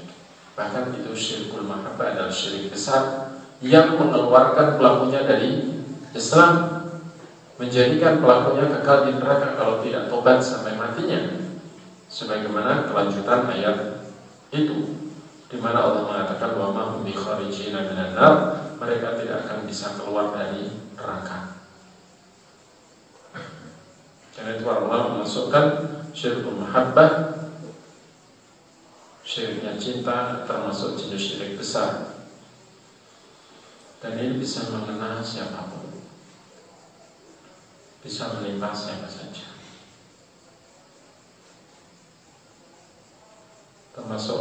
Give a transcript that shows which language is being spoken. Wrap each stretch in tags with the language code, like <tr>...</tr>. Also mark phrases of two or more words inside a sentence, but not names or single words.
<id>Bahkan itu</id> <ar>شرك المحبة</ar> <id>adalah syirik besar yang mengeluarkan pelakunya dari Islam, menjadikan pelakunya kekal di neraka kalau tidak tobat sampai matinya. Sebagaimana kelanjutan ayat itu, di mana Allah mengatakan</id> <ar>وما هم بخارجين من النار,</ar> <id>mereka tidak akan bisa keluar dari neraka. Karena itu Allah memasukkan</id> <ar>شرك المحبة,</ar> <id>syiriknya cinta, termasuk jenis syirik besar. Dan ini bisa mengena siapapun, bisa menimpa siapa saja, termasuk</id>